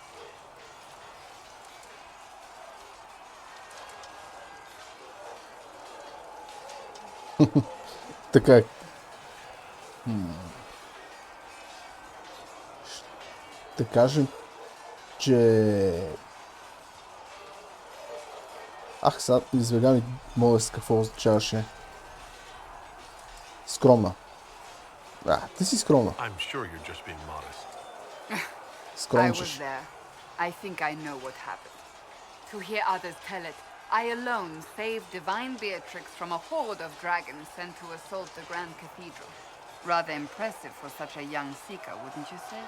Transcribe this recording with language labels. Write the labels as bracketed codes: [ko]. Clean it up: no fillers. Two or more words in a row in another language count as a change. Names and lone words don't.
[bg] Така е. Ще кажем, че... сега извега ми мога с какво означаваше. Скромна. Ти си скромна. [en] I'm sure you're just being modest. I [bg] Скромничеш. [en] was there. I think I know what happened. To hear others tell it, I alone saved Divine Beatrix from a horde of dragons sent to assault the Grand Cathedral. Rather impressive for such a young seeker, wouldn't you say?